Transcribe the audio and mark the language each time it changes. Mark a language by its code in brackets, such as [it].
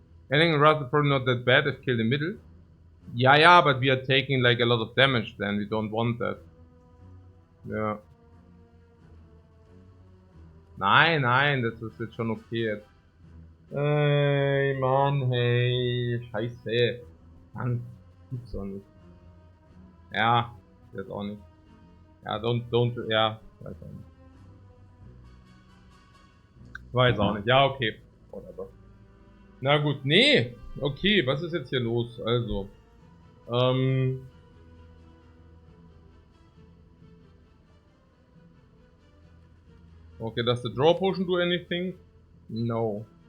[en] I think Raz is probably not that bad if killed in middle. Yeah, but we are taking like a lot of damage then, we don't want that. [de] Ja. Nein, das ist jetzt schon okay jetzt. Ey, Mann, hey, scheiße. Mann, gibt's doch nicht. Ja, jetzt auch nicht. Ja, ja, weiß auch nicht. Weiß auch nicht, ja, okay. Whatever. Na gut, nee, okay, was ist jetzt hier los? [en] Also, okay, does the draw potion do anything? No.